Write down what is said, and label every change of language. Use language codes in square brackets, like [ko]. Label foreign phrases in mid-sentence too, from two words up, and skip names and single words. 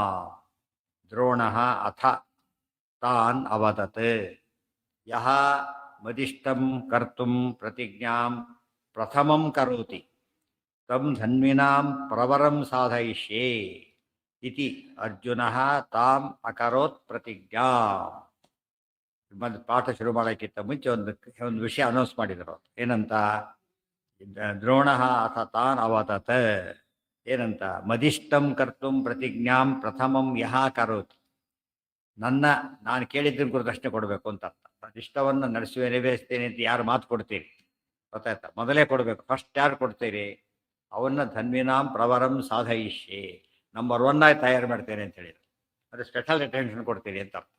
[sa] ದ್ರೋಣಃ ಅಥ ತಾನ್ ಅವದತ್ ಯಹ ಬದಿಷ್ಠಂ ಕರ್ತುಂ ಪ್ರತಿಜ್ಞಾಂ ಪ್ರಥಮಂ ಕರೋತಿ ತಂ ಧನ್ವಿನಾಂ ಪ್ರವರಂ ಸಾಧಯಿಷ್ಯೆ ಇತಿ ಅರ್ಜುನಃ ತಾಂ ಅಕರೋತ್ ಪ್ರತಿಜ್ಞಾ. [kn] ಬಂದು ಪಾಠ ಶುರು ಮಾಡೋಕ್ಕಿಂತ ಮುಂಚೆ ಒಂದು ವಿಷಯ ಅನೌನ್ಸ್ ಮಾಡಿದರು. ಏನಂತ? [sa] ದ್ರೋಣಃ ಅಥ ತಾನ್ ಅವದತ್, [kn] ಏನಂತ? [sa] ಮದಿಷ್ಟಂ ಕರ್ತುಂ ಪ್ರತಿಜ್ಞಾಂ ಪ್ರಥಮಂ ಯಹ ಕರೋತಿ. [kn] ನಾನು ಕೇಳಿದ್ದನ್ನು ಕುರಿತು ಅಷ್ಟೇ ಕೊಡಬೇಕು ಅಂತ ಅರ್ಥ. ಇಷ್ಟವನ್ನು ನೆರವೇರಿಸ್ತೇನೆ ಅಂತ ಯಾರು ಮಾತು ಕೊಡ್ತೀರಿ ಗೊತ್ತಾಯ್ತಾ? ಮೊದಲೇ ಕೊಡಬೇಕು. ಫಸ್ಟ್ ಯಾರು ಕೊಡ್ತೀರಿ? ಅವನ್ನ [sa] ಧನ್ವಿನಾಂ ಪ್ರವರಂ ಸಾಧಯಿಷ್ಯೆ, [kn] ನಂಬರ್ 1 ಆಗಿ ತಯಾರು ಮಾಡ್ತೇನೆ ಅಂತ ಹೇಳಿದ್ರು. ಅದು [en] special attention [kn] ಕೊಡ್ತೀರಿ ಅಂತ ಅರ್ಥ.